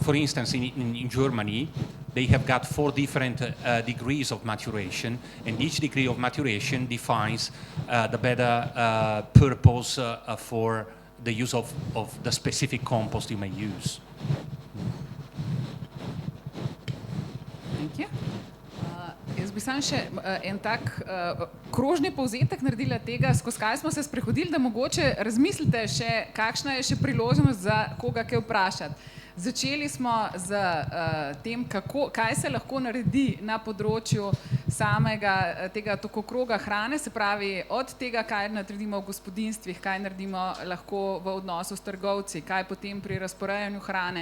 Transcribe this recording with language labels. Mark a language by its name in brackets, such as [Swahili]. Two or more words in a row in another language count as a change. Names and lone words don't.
[English] For instance, in Germany, they have got 4 different degrees of maturation, and each degree of maturation defines the better purpose for the use of the specific compost you may use. Thank you. [Slovenian] Jaz bi sam še en tak krožni povzetek naredila tega, skozi kaj smo se sprehodili, da mogoče razmislite še, kakšna je še priložnost za koga kaj vprašati. Začeli smo z tem, kaj se lahko naredi na področju samega tega tokokroga hrane, se pravi od tega, kaj naredimo v gospodinjstvih, kaj naredimo lahko v odnosu s trgovci, kaj potem pri razporejanju hrane.